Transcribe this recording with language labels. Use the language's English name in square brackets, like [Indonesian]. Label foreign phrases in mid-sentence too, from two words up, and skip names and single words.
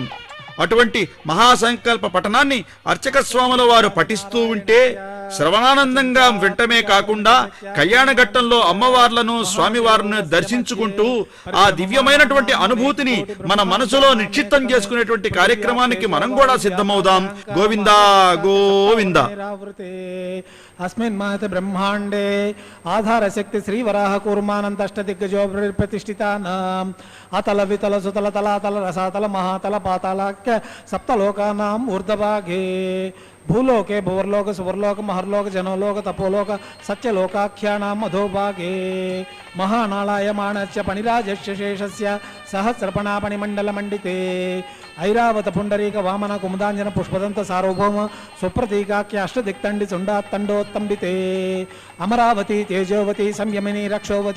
[Telugu] అటువంటి మహాసంకల్ప పఠనాన్ని అర్చక స్వాముల వారు పఠిస్తూ ఉంటే శ్రవణానందంగా వింటమే కాకుండా కళ్యాణ ఘట్టంలో అమ్మవార్లను స్వామివారిని దర్శించుకుంటూ ఆ దివ్యమైనటువంటి అనుభూతిని మన మనసులో నిక్షిప్తం చేసుకునేటువంటి కార్యక్రమానికి మనం కూడా సిద్ధమవుదాం. గోవిందా గోవింద. [Sanskrit] अस्मिन् महते ब्रह्मांडे आधार शक्ति श्री वराह कूर्मानंत अष्टदिग्गजो प्रतिष्ठितानाम् अतल वितल सुतल तलातल रसातल महातल पातालाख्य सप्तलोकानाम् ऊर्ध्वभागे భూలోకే భువర్లోక సువర్లోక మహర్లోక జనోలోక తపోలోక సత్యలోకాఖ్యానాం అధోభాగే మహానాళాయమాణస్య పణిరాజస్య శేషస్య సహస్రపణాపణిమండలమండితే ఐరావత పుండరీక వామన కుముదాంజన పుష్పదంత సార్వభౌమ సుప్రతీకాఖ్య అష్టదిక్తండి చుండాత్తండోత్తంబితే అమరావతి తేజోవతి సంయమిని రక్షోవతి